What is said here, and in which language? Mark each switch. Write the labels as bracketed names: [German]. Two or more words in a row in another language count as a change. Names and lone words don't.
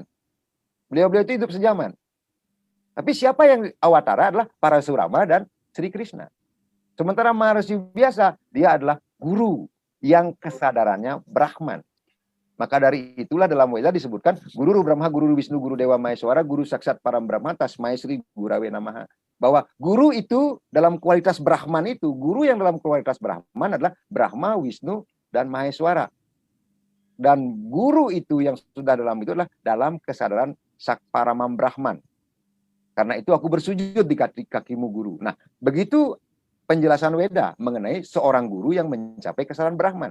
[Indonesian] Beliau-beliau itu hidup sejaman. Tapi siapa yang awatara adalah Parasurama dan Sri Krishna. Sementara Maharshi Vyasa, dia adalah guru yang kesadarannya Brahman. Maka dari itulah dalam Weda disebutkan [Sanskrit] Guru Brahma, Guru Wisnu, Guru Dewa Maheswara, Guru Saksat Param Brahma, Tasmai Sri Gurawe Namaha. [Indonesian] Bahwa guru itu dalam kualitas Brahman itu, guru yang dalam kualitas Brahman adalah Brahma, Wisnu, dan Maheswara. Dan guru itu yang sudah dalam itu adalah dalam kesadaran Sakparamam Brahman. Karena itu aku bersujud di kakimu guru. Nah, begitu penjelasan Weda mengenai seorang guru yang mencapai kesadaran Brahman.